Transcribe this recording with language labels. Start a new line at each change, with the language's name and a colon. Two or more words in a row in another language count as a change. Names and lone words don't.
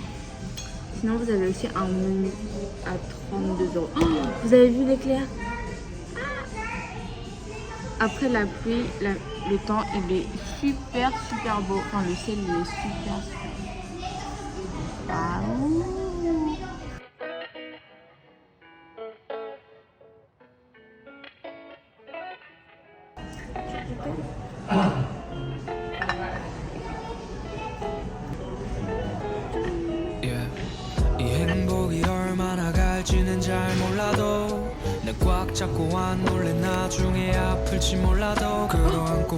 French: Sinon, vous avez aussi un menu à 32 €. Oh, vous avez vu l'éclair? Après la pluie, le temps il est super beau. Enfin, le ciel il est super. Waouh!
Korean: 이 행복이 얼마나 갈지는 잘 몰라도 날 꽉 잡고 안 놀래 나중에 아플지 몰라도 끌어안고